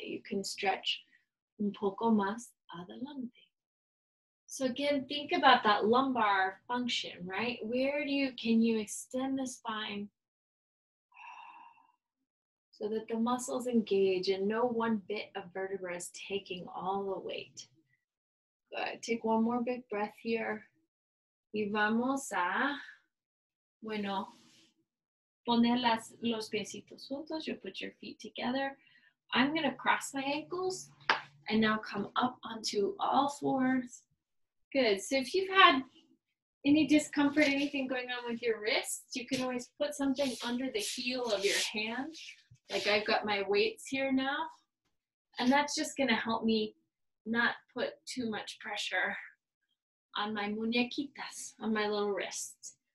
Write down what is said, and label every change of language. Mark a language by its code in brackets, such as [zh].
[en] You can stretch [es] un poco más adelante. [en] So again, think about that lumbar function, right? Where can you extend the spine so that the muscles engage and no one bit of vertebra is taking all the weight. Good. Take one more big breath here. [es] Y vamos a, poner los piecitos juntos. [en] You put your feet together. I'm going to cross my ankles and now come up onto all fours. Good. So if you've had any discomfort, anything going on with your wrists, you can always put something under the heel of your hand. Like I've got my weights here now. And that's just going to help me not put too much pressure on my muñequitas, on my little wrists.